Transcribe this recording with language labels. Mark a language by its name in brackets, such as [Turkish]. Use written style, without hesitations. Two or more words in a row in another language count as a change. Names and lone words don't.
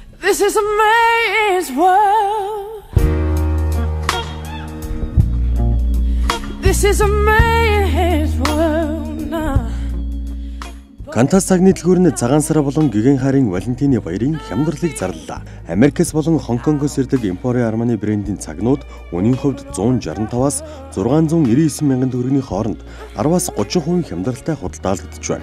[English] This is a man's world. This is a man's world now. [Mongolian] Кантас цагны дэлгүүр нь цагаан сар болон гигэн хайрын Валентины баярын хямдралыг зарлалаа. Америкээс болон Хонконгоос ирдэг Emporio Armani брендийн цагнууд үнийн хувьд 165-аас 699 мянган төгрөгийн хооронд 10-аас 30% хямдралтай худалдаалагдж байна.